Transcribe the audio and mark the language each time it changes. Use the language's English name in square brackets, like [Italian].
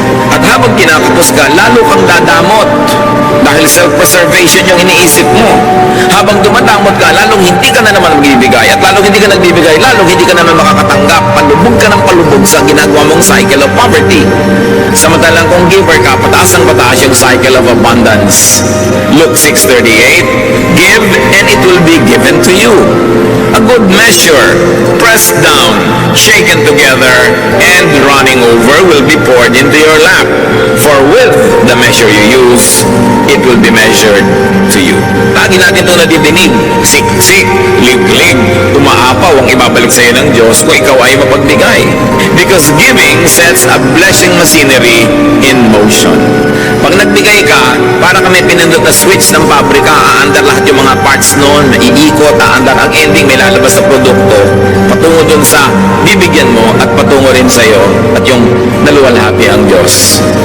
[Filipino] At habang kinakapos ka, lalo kang dadamot. Dahil self-preservation yung iniisip mo. Habang dumadamot ka, lalong hindi ka na naman magbibigay. At lalong hindi ka nagbibigay, lalong hindi ka naman makakatanggap. Palubog ka ng palubog sa ginagawa mong [English] cycle of poverty. [Filipino] Samantalang kung giver ka, pataas ang pataas yung [English] cycle of abundance. Luke 6:38, give and it will be given to you. A good measure, pressed down, shaken together, and running over will be poured into your lap. For with the measure you use, it will be measured to you. [Filipino] Lagi natin ito nadidinig. Siksik, lig-lig, umaapaw ang ibabalik sa iyo ng Diyos kung ikaw ay mapagbigay. [English] Because giving sets a blessing machinery in motion. [Filipino] Pag nagbigay ka, para ka may pinindot na switch ng pabrika, aandar lahat yung mga parts noon, iikot, aandar ang ending, may lalabas na produkto, patungo dun sa bibigyan mo at patungo rin sa iyo at yung naluwalhati ang Diyos.